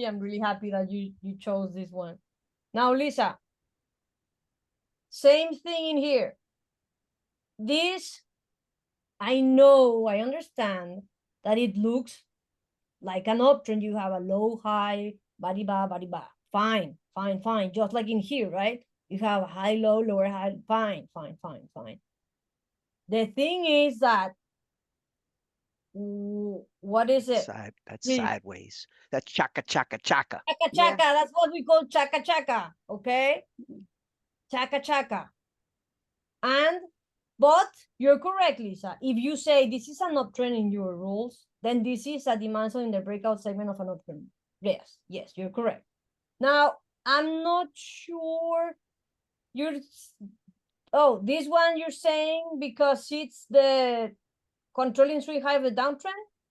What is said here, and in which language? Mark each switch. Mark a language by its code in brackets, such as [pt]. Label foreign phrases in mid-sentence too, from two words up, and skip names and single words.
[en] I'm really happy that you chose this one. Now, Lisa, same thing in here. This, I know, I understand that it looks like an uptrend. You have a low, high, ba-di-ba, ba-di-ba. Fine, fine, fine. Just like in here, right? You have a high, low, lower, high. Fine, fine, fine, fine. The thing is that, what is it? That's sideways. That's chaka, chaka, chaka. Chaka, chaka. That's what we call chaka, chaka. Okay? Chaka, chaka. But you're correct, Lisa. If you say this is an uptrend in your rules, then this is a demand zone in the breakout segment of an uptrend. Yes, yes, you're correct. Now, I'm not sure this one you're saying because it's the controlling swing high of the downtrend?